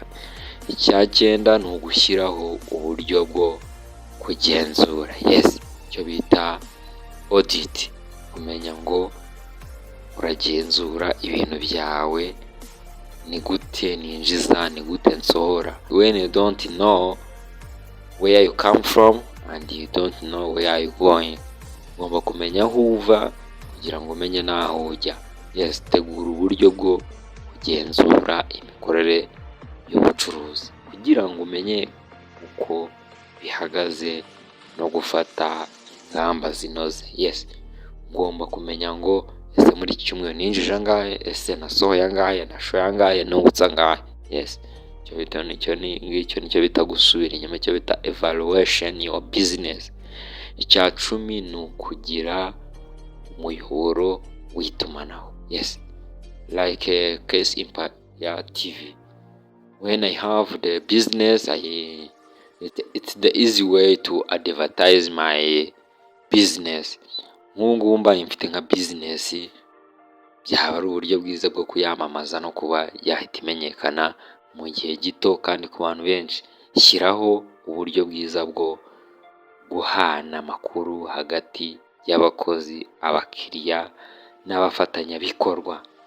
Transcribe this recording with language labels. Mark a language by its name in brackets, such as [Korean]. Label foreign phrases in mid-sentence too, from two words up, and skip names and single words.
[Kinyarwanda] Icya cyenda ni ugushyiraho uburyo bwo kugenzura. Icyo bita audit. Kumenya ngo uragenzura ibintu byawe, ni gute ninjiza, ni gute nsohora. [English] When you don't know where you come from and you don't know where you going, [Kinyarwanda] ugomba kumenya aho uva kugira ngo umenye n'aho ujya. Tegura uburyo bwo kugenzura imikorere y'ubucuruzi kugira ngo umenye uko bihagaze no gufata ingamba zinoze. Ugomba kumenya ngo ese muri iki cyumweru ninjije angahe, ese nasohoye angahe, nashoye angahe, nungutse angahe. Nicyo bita gusubira inyuma, icyo bita [English] evaluation your business. [Kinyarwanda] Icya cumi ni ukugira umuyoboro w'itumanaho. [English] Like Case Empire TV. When I have the business, it's the easy way to advertise my business. [Kinyarwanda] Nk'ubu mbaye mfite nka business, byaba ari uburyo bwiza bwo kuyamamaza no kuba yahita imenyekana mu gihe gito kandi ku bantu benshi. Shyiraho uburyo bwiza bwo guhana amakuru hagati y'abakozi, abakiriya n'abafatanyabikorwa.